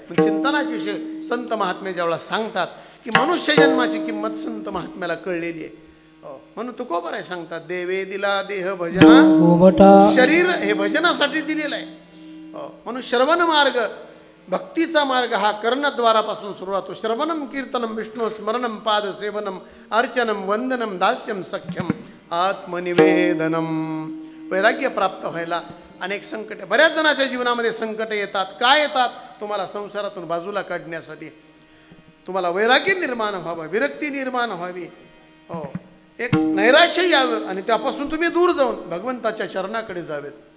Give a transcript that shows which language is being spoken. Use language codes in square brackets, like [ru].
[mr] पण चिंतनाची संत महात्मे ज्यावेळेला सांगतात की मनुष्य जन्माची किंमत संत महात्म्याला कळलेली आहे. म्हणून तुकोबाराय सांगतात, देवे दिला देह भजना. शरीर हे भजनासाठी दिलेलं आहे. म्हणून श्रवण मार्ग, भक्तीचा मार्ग हा कर्णद्वारापासून सुरुवात होतो. [sa] श्रवणम कीर्तनम विष्णू स्मरणम पाद सेवनम अर्चनम वंदनम दास्यम सख्यम आत्मनिवेदनम. [mr] वैराग्य प्राप्त व्हायला अनेक संकट, बऱ्याच जणांच्या जीवनामध्ये संकट येतात. काय येतात? तुम्हाला संसारातून बाजूला काढण्यासाठी, तुम्हाला वैराग्य निर्माण व्हावं, विरक्ती निर्माण व्हावी, हो, एक नैराश्य यावं आणि त्यापासून तुम्ही दूर जाऊन भगवंताच्या चरणाकडे जावेत.